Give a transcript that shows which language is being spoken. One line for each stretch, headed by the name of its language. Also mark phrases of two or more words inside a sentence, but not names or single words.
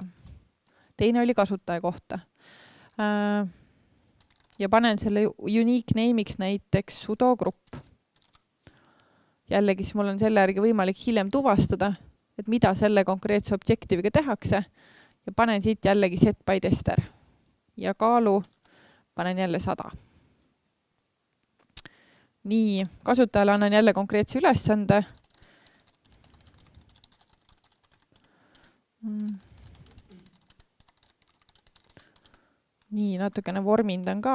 Estonian: Teine oli kasutaja kohta. Ja panen selle
English: unique name'iks
Estonian: näiteks sudo grupp. Jällegi, siis mul on selle järgi võimalik hiljem tuvastada, et mida selle konkreetse objektiiviga tehakse ja panen siit jällegi
English: set by tester.
Estonian: Ja kaalu panen jälle 100. Nii, kasutajale annan jälle konkreetse ülesande. Nii, natukene vormindan ka.